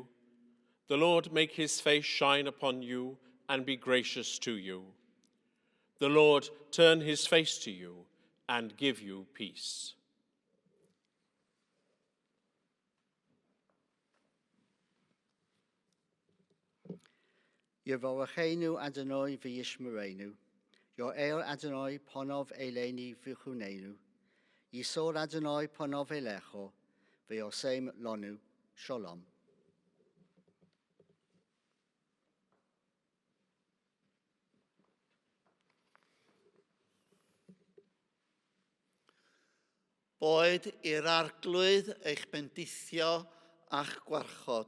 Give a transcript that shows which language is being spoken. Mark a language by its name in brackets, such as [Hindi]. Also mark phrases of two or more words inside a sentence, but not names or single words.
[English] The Lord make his face shine upon you and be gracious to you. The Lord turn his face to you and give you peace. [Hebrew] יברכנו אדני וישמרנו. יאר אדני פניו אלינו ויחננו. ישא אדני פניו אליך. וישם לנו. Shalom. [Welsh] Boed i'r arglwydd eich bendithio a'ch gwarchod.